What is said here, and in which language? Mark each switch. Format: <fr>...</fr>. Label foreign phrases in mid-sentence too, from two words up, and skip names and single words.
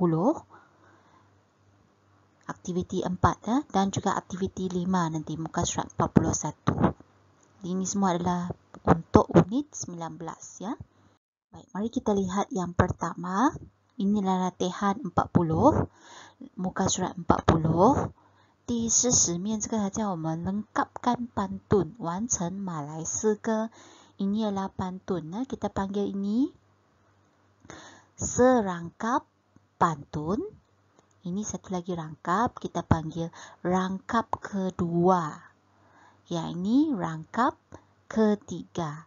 <ms>Aktiviti 4 dan juga aktiviti 5 nanti muka surat 41. Ini semua adalah untuk unit 19 ya. Baik, mari kita lihat yang pertama. Inilah latihan 40, muka surat 40.</ms> <zh>第40面这个它叫我们</zh> <ms>lengkapkan pantun,</ms> <zh>完成马来诗歌.</zh> <ms>Ini adalah pantun. Kita panggil ini serangkap pantun. Ini satu lagi rangkap. Kita panggil rangkap kedua. Ya, ini rangkap ketiga.</ms>